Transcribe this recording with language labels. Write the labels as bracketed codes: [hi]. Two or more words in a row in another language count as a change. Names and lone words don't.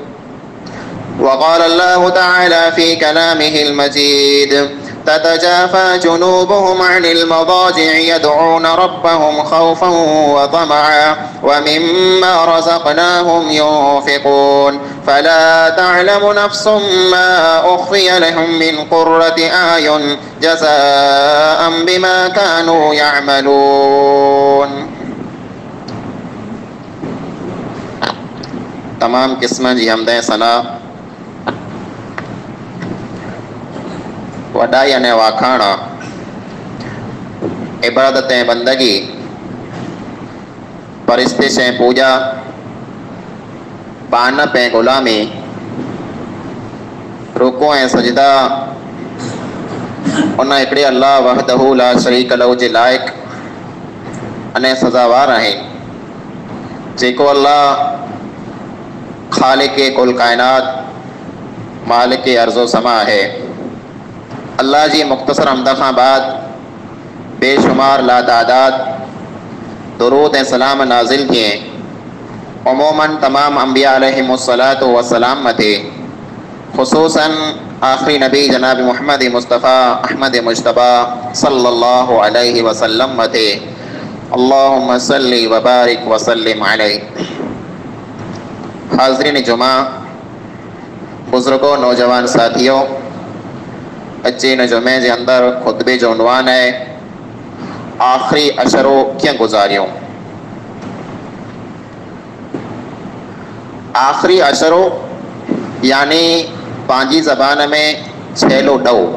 [ar] وقال الله تعالى في كلامه المجيد تتجافى جنوبهم عن المضاجع يدعون ربهم خوفا وطمعا ومما رزقناهم ينفقون فلا تعلم نفس ما أخفي لهم من قرة أعين جزاء بما كانوا يعملون. [sd] तमाम किस्म जी हमदें सना वॾाई अने वाखाण इबादत ऐं बंदगी परिस्तिश ऐं पूॼा पानप ऐं ग़ुलामी रुकू ऐं सजदा उन हिकिड़े अल्लाह [ar] وحده لا شريك له [sd] जे लाइक़ अने सज़ावार आहे जेको अल्लाह खालिक कुल कायनात मालिक अर्ज़ो समा है। अल्लाह जी मुख्तसर हमद खां बाद बेशुमार लातादाद दुरूद ऐं सलाम नाज़िल थिए उमूमन तमाम अंबिया [ar] عليهم الصلاة والسلام [sd] मथे ख़ुसूसन आखिरी नबी जनाब मुहम्मद मुस्तफ़ा अहमद मुज्तबा [ar] صلى الله عليه وسلم [sd] मथे [ar] اللهم صل وبارك وسلم عليه. [ur] हाज़रीन जुमा, बुज़ुर्गों, नौजवान साथियों, [sd] अचे इन जुमे जे अंदर खुतबे जो उनवान है आखिरी अशरो कीअं गुज़ारियूं। आखिरी अशरो यानी पंहिंजी ज़बान में छेलो ॾौ।